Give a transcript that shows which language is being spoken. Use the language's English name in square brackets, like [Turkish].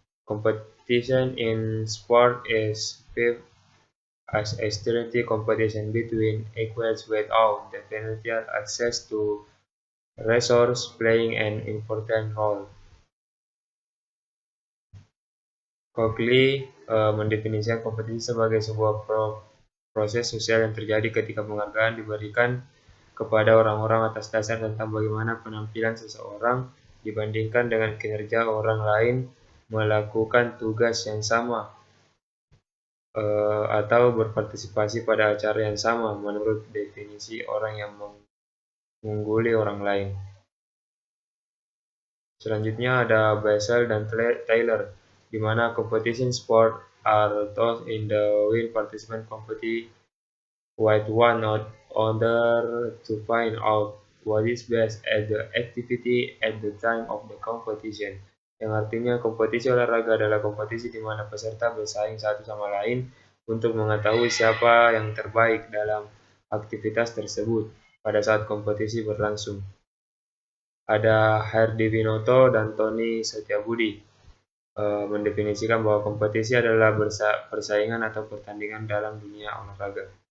[English] Competition in sport is viewed as a steady competition between equals without the financial access to resources playing an important role. [Indonesian] Coakley mendefinisikan kompetisi sebagai sebuah proses sosial yang terjadi ketika penghargaan diberikan kepada orang-orang atas dasar tentang bagaimana penampilan seseorang dibandingkan dengan kinerja orang lain melakukan tugas yang sama atau berpartisipasi pada acara yang sama menurut definisi orang yang mengungguli orang lain. Selanjutnya ada Basel dan Taylor, di mana [English] competition sport are those in the which participants compete with one another to find out what is best at the activity at the time of the competition. [Indonesian] Yang artinya kompetisi olahraga adalah kompetisi di mana peserta bersaing satu sama lain untuk mengetahui siapa yang terbaik dalam aktivitas tersebut pada saat kompetisi berlangsung. Ada Hardivinoto dan Tony Setiabudi mendefinisikan bahwa kompetisi adalah persaingan atau pertandingan dalam dunia olahraga.